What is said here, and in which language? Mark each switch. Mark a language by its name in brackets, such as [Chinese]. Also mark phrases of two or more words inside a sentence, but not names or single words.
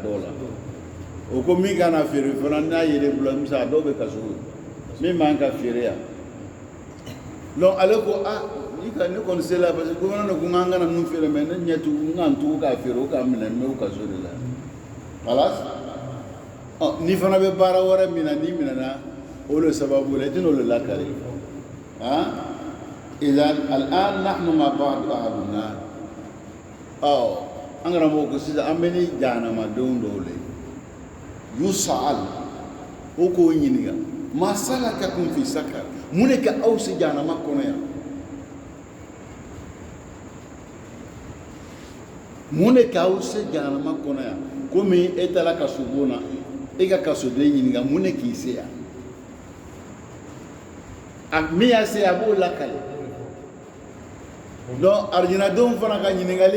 [Bambara] dɔw la o ko min kana feere fana n'a yɛrɛ bolo musa dɔw bɛ kaso min man ka feere yan donc ale ko ne kɔni se la [French] parce que [Bambara] gouvernement ko n kana ninnu feere mais ne ɲɛ tugu n ka n tugu k'a feere o ka minɛ n bɛ o kaso de la kalas ni fana bɛ baara wɛrɛ min na n'i minɛna o le sababu la i tɛna o le lakari [Arabic] إذن الآن نحن ما بعد أحدنا [Bambara] an karamɔgɔ ko sisan an bɛ ni jahanamadenw dɔw le yus'al o k'o ɲininka [Arabic] ما سلككم في سقر [Bambara] mun de ka aw se jahanama kɔnɔ yan mun de ka aw se jahanama kɔnɔ yan komi e taara kaso bon na e ka kasoden ɲininka mun de k'i se yan min y'a se a b'o lakale donc arijinadenw fana ka ɲininkali